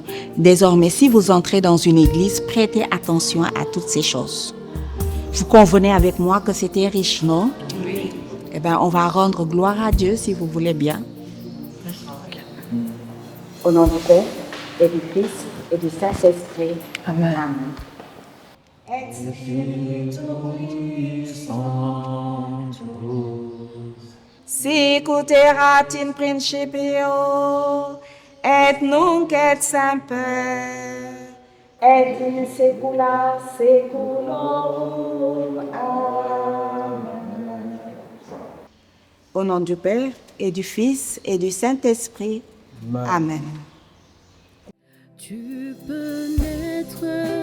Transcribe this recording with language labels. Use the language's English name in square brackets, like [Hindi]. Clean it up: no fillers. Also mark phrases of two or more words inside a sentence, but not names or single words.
[French] Désormais, si vous entrez dans une église, prêtez attention à toutes ces choses. Vous convenez avec moi que c'était riche, non? Oui. Eh bien, on va rendre gloire à Dieu si vous voulez bien. Au nom du Père et du Fils et du Saint-Esprit. Amen. Amen. [Latin] Sicut in principio et nunc et semper et in saecula saeculorum. Amen. [French] Au nom du Père et du Fils et du Saint-Esprit. Amen. Tu peux naître